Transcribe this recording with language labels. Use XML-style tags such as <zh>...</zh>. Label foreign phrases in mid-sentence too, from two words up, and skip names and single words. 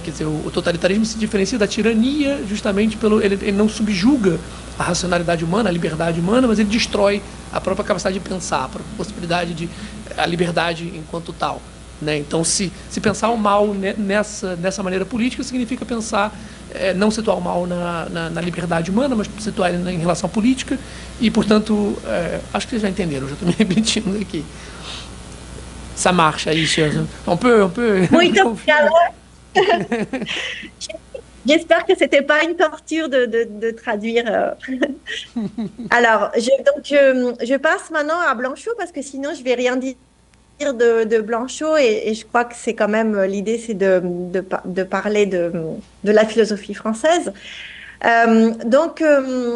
<pt>Quer dizer, o totalitarismo se diferencia da tirania justamente ele não subjuga a racionalidade humana, a liberdade humana, mas ele destrói a própria capacidade de pensar, a própria possibilidade a liberdade enquanto tal, né? Então, se pensar o mal nessa maneira política, significa pensar, não situar o mal na liberdade humana, mas situar ele em relação à política, e, portanto, acho que vocês já entenderam, já estou me repetindo aqui.</pt> <fr>Ça marche, Aïcha. On peut</fr> <pt>Muito obrigada.</pt> <fr>J'espère que c'était pas une torture de traduire. Alors, je passe maintenant à Blanchot parce que sinon je vais rien dire de Blanchot et je crois que c'est quand même l'idée, c'est de parler de la philosophie française.</fr>